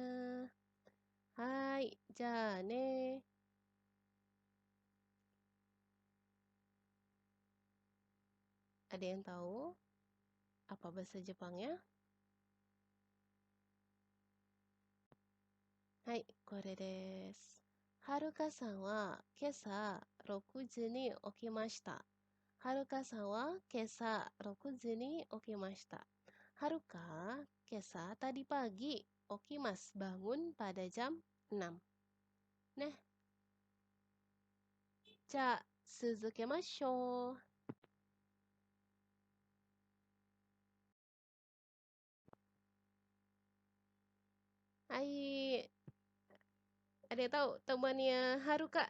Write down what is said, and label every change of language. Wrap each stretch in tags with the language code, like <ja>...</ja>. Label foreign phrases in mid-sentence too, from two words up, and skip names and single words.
<ja>はい、じゃね.</ja> <id>Ada yang tahu apa bahasa Jepangnya?</id> <ja>Hai, これです. ハルカさんは今朝6時に起きました。ハルカさんは今朝6時に起きました。ハルカ,</ja> <id>kesa tadi pagi. Okimas, bangun pada jam 6. Nah,</id> <ja>じゃ、すずけましょう.</ja> <id>Hai, ada yang tahu temannya Haruka?</id>